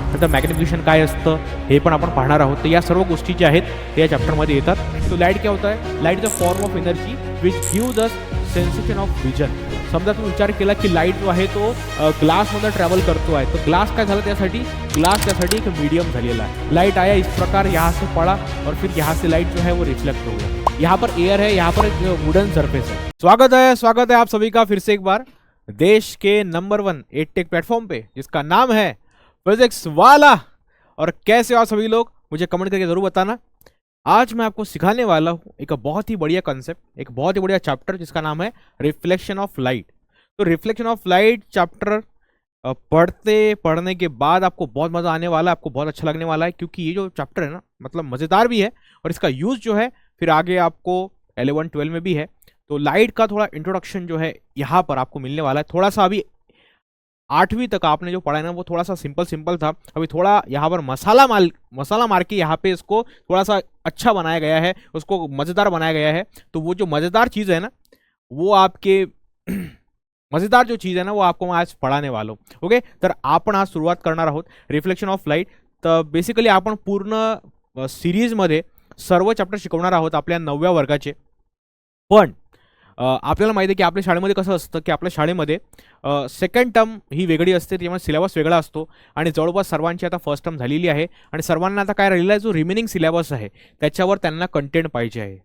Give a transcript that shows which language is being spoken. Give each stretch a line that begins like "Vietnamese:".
Marathi: नंतर मॅग्निफिकेशन काय असतं हे पण आपण पाहणार आहोत. तर या सर्व गोष्टी ज्या आहेत ते या चॅप्टरमध्ये येतात. तो लाईट काय होतं आहे,
English: Light is a form of energy which gives us sensation of vision.
Marathi: समजा तुम्ही विचार केला की लाईट जो आहे तो ग्लासमध्ये ट्रॅव्हल करतो आहे, तर ग्लास काय झालं त्यासाठी, ग्लास त्यासाठी एक मीडियम झालेला है.
Hindi: लाइट आया इस प्रकार यहाँ से पड़ा और फिर यहाँ से लाइट जो है वो रिफ्लेक्ट हो गया. यहाँ पर एयर है, यहाँ पर एक वुडन सरफेस है. स्वागत है आप सभी का फिर से एक बार देश के नंबर 1 एडटेक प्लेटफॉर्म पे जिसका नाम है फिजिक्स वाला. और कैसे हो आप सभी लोग, मुझे कमेंट करके जरूर बताना. आज मैं आपको सिखाने वाला हूँ एक बहुत ही बढ़िया कॉन्सेप्ट, एक बहुत ही बढ़िया चैप्टर जिसका नाम है रिफ्लेक्शन ऑफ लाइट. तो रिफ्लेक्शन ऑफ लाइट चैप्टर पढ़ने के बाद आपको बहुत मज़ा आने वाला है, आपको बहुत अच्छा लगने वाला है, क्योंकि ये जो चैप्टर है ना मतलब मज़ेदार भी है और इसका यूज़ जो है फिर आगे आपको 11-12 में भी है. तो लाइट का थोड़ा इंट्रोडक्शन जो है यहाँ पर आपको मिलने वाला है. थोड़ा सा अभी 8वीं तक आपने जो पढ़ा है ना वो थोड़ा सा सिंपल था. अभी थोड़ा यहाँ पर मसाला मार के यहाँ पे इसको थोड़ा सा अच्छा बनाया गया है, उसको मज़ेदार बनाया गया है. तो वो जो मज़ेदार चीज़ है ना वो आपके मजेदार जो चीज़
Marathi: आहे
Hindi: ना वो आपको मैं आज पढ़ाने वालो.
Marathi: ओके, तर आपण आज सुरुवात करणार आहोत रिफ्लेक्शन ऑफ लाईट. तर बेसिकली आपण पूर्ण सिरीजमध्ये सर्व चॅप्टर शिकवणार आहोत आपल्या 9व्या वर्गाचे. पण आपल्याला माहिती आहे की आपल्या शाळेमध्ये कसं असतं की आपल्या शाळेमध्ये सेकंड टर्म ही वेगळी असते, त्यामुळे सिलेबस वेगळा असतो आणि जवळपास सर्वांची आता फर्स्ट टर्म झालेली आहे आणि सर्वांना आता काय राहिलेला आहे, जो रिमेनिंग सिलेबस आहे त्याच्यावर त्यांना कंटेंट पाहिजे आहे.